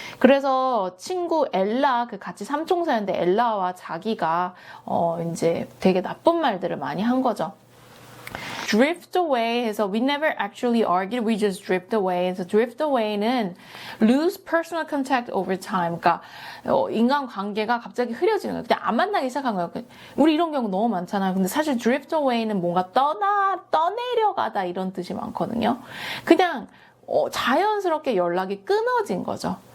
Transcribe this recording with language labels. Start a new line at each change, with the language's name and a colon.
Korean: 그래서 친구 엘라, 그 같이 삼총사였는데 엘라와 자기가 이제 되게 나쁜 말들을 많이 한 거죠.
English: drift away
Korean: 해서
English: we never actually argued, we just drift away. 해서 drift away는 lose personal contact over time.
Korean: 그러니까 인간관계가 갑자기 흐려지는 거예요. 그냥 안 만나기 시작한 거예요. 우리 이런 경우 너무 많잖아요. 근데 사실 drift away는 뭔가 떠내려가다 이런 뜻이 많거든요. 그냥 자연스럽게 연락이 끊어진 거죠.